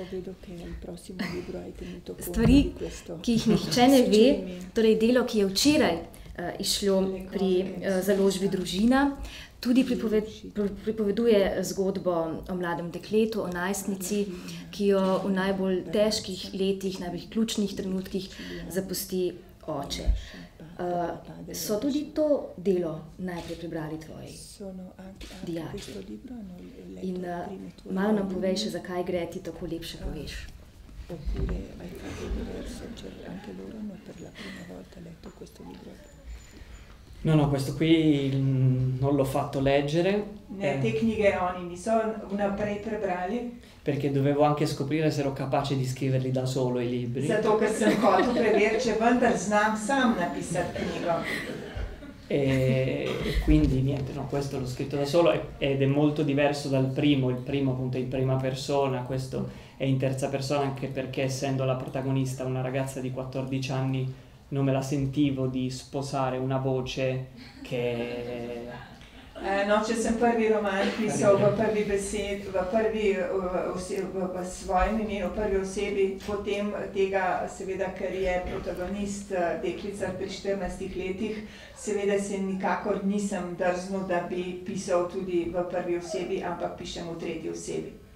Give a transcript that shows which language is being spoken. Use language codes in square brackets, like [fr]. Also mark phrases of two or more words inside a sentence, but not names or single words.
[sl] Stvari, ki jih nihče ne ve, torej delo, ki je včeraj izšlo pri založbi Družina, tudi pripoveduje zgodbo o mladem dekletu, o najstnici, ki jo v najbolj težkih letih, najbolj ključnih trenutkih zapusti oče. So tudi to delo najprej prebrali tvoji dijaki. In malo nam povej še, zakaj gre, ti tako lepše poveš. [it] No, questo qui non l'ho fatto leggere. [sl] Ne, te knjige oni niso vnaprej prebrali. [it] Perché dovevo anche scoprire se ero capace di scriverli da solo i libri. [sl] Zato, ker sem hotel preveriti, če vendar znam sam napisati knjigo. [it] E quindi niente, no, questo l'ho scritto da solo ed è molto diverso dal primo. Il primo appunto è in prima persona, questo è in terza persona, anche perché essendo la protagonista una ragazza di 14 anni non me la sentivo di sposare una voce che... [sl] No, če sem prvi roman pisal v prvi besedi, v svojem imenu, v prvi osebi, potem tega, seveda, ker je protagonist deklica pri 14 letih, seveda se nikakor nisem drznil, da bi pisal tudi v prvi osebi, ampak pišem v tretji osebi.